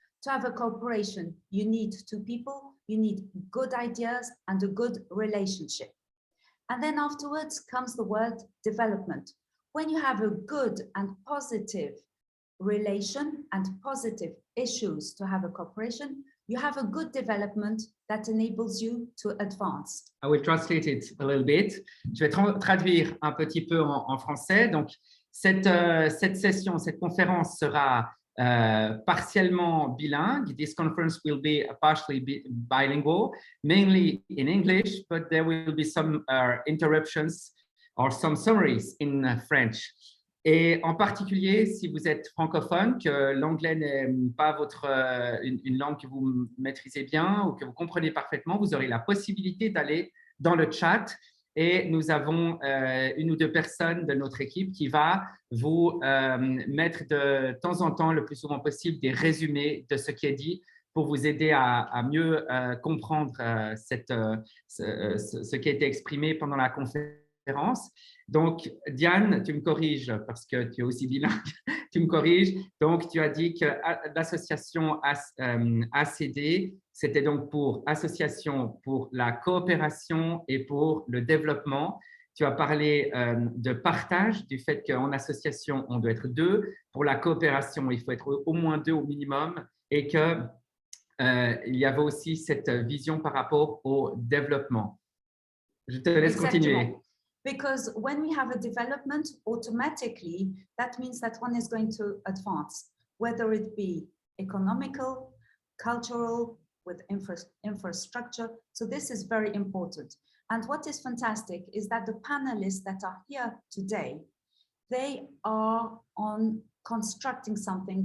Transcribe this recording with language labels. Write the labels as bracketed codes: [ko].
[en] To have a cooperation, you need 2 people. You need good ideas and a good relationship. And then afterwards comes the word development. When you have a good and positive relation and positive issues to have a cooperation, you have a good development that enables you to advance. I will translate it a little bit. [fr] Je vais traduire un petit peu en français. Donc, cette session, cette conférence sera partiellement bilingue. [en] This conference will be partially bilingual, mainly in English, but there will be some interruptions or some summaries in French. [fr] Et en particulier, si vous êtes francophone, que l'anglais n'est pas une langue que vous maîtrisez bien ou que vous comprenez parfaitement, vous aurez la possibilité d'aller dans le chat. Et nous avons 1 ou 2 personnes de notre équipe qui va vous mettre de temps en temps, le plus souvent possible, des résumés de ce qui est dit pour vous aider à mieux comprendre ce qui a été exprimé pendant la conférence. Donc, Diane, tu me corriges parce que tu es aussi bilingue, tu me corriges. Donc, tu as dit que l'association ACD, c'était donc pour Association pour la coopération et pour le développement. Tu as parlé de partage, du fait qu'en association, on doit être 2. Pour la coopération, il faut être au moins 2 au minimum et qu'il y avait aussi cette vision par rapport au développement. Je te laisse continuer. [en] Because when we have a development, automatically, that means that one is going to advance, whether it be economical, cultural, with infrastructure. So this is very important. And what is fantastic is that the panelists that are here today, they are on constructing something.